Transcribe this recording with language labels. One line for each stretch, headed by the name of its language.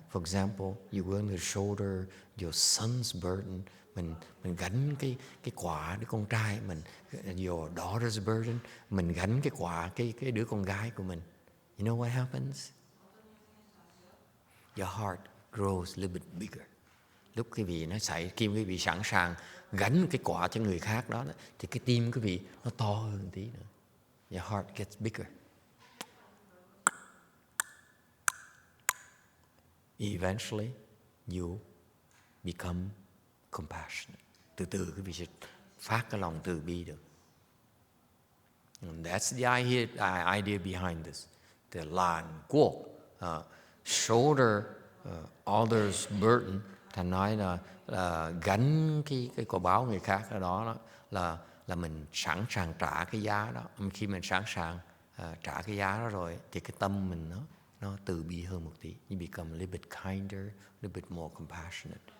English: For example, you're willing to shoulder your son's burden.
Vietnamese: Mình gánh cái quả đứa con trai mình,
English: your daughter's burden.
Vietnamese: Mình gánh cái quả cái đứa con gái của mình.
English: You know what happens? Your heart grows a little bit bigger.
Vietnamese: Lúc quý vị khi quý vị sẵn sàng gánh cái quả cho người khác đó, thì cái tim quý vị nó to hơn một tí nữa.
English: Your heart gets bigger. Eventually, you become compassionate.
Vietnamese: Từ từ quý vị sẽ phát cái lòng từ bi được.
English: And that's the idea behind this. The lan quốc, shoulder others' burden.
Vietnamese: Thành nói là gánh cái quả báo người khác ở đó là mình sẵn sàng trả cái giá đó. Khi mình sẵn sàng trả cái giá đó rồi, thì cái tâm mình nó từ bi hơn một tí.
English: You become a little bit kinder, a little bit more compassionate.